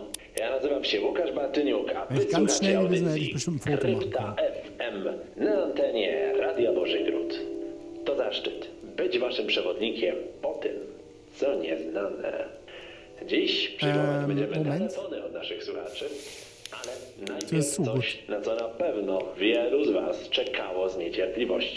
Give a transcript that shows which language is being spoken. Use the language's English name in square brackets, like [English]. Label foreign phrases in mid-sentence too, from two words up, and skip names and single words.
[Polish] Ja nazywam się Łukasz Bartyniuk, a [German] Wenn ich ganz schnell gewesen wäre, hätte ich bestimmt ein Foto machen [Polish] Krypta [German] können. [Polish] FM na antenie Radia Boży Gród. To zaszczyt być waszym przewodnikiem po tym, co nieznane. Dziś przyjmować będziemy telefony od naszych słuchaczy, ale najpierw coś, na co na pewno wielu z was czekało z niecierpliwością.